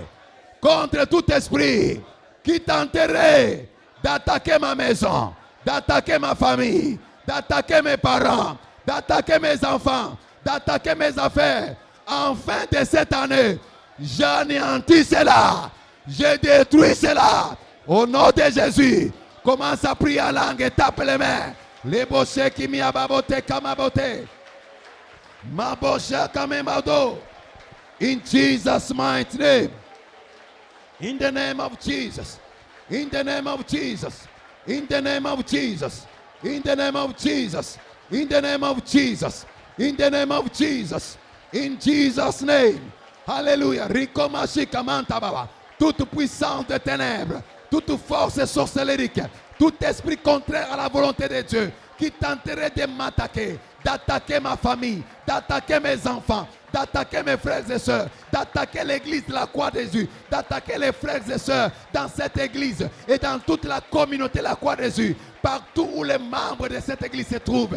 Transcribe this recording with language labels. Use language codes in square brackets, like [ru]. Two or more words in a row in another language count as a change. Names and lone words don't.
[fr] Contre tout esprit qui tenterait d'attaquer ma maison, d'attaquer ma famille, d'attaquer mes parents, d'attaquer mes enfants, d'attaquer mes affaires. En fin de cette année, j'anéantis cela. Je détruis cela. Au nom de Jésus, commence à prier en langue et tape les mains. Les bochés qui m'y ababote kamabote. Ma boche kamemado. [en] In Jesus' mighty name. In the name of Jesus. In the name of Jesus. In the name of Jesus. In the name of Jesus. In the name of Jesus. In the name of Jesus. In Jesus' name. [fr] Alléluia. Toute puissance des ténèbres, toute force sorcellérique, tout esprit contraire à la volonté de Dieu qui tenterait de m'attaquer, d'attaquer ma famille, d'attaquer mes enfants, d'attaquer mes frères et sœurs, d'attaquer l'église de la Croix de Jésus, d'attaquer les frères et sœurs dans cette église et dans toute la communauté de la Croix de Jésus, partout où les membres de cette église se trouvent.